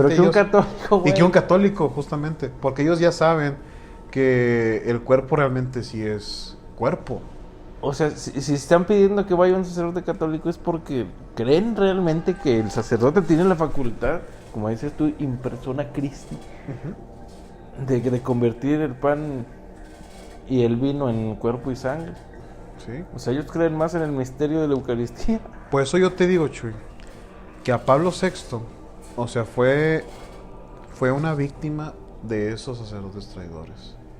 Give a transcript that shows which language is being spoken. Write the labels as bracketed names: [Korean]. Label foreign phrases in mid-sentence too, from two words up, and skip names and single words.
[Spanish] pero que un católico, güey. Y que un católico, justamente, porque ellos ya saben que el cuerpo realmente sí es cuerpo. O sea, si están pidiendo que vaya un sacerdote católico es porque creen realmente que el sacerdote tiene la facultad, como dices tú, [Latin] in persona Christi, [Spanish] uh-huh, de convertir el pan y el vino en cuerpo y sangre. Sí. O sea, ellos creen más en el misterio de la Eucaristía. Por eso yo te digo, Chuy, que a Pablo VI, o sea, fue una víctima de esos sacerdotes traidores.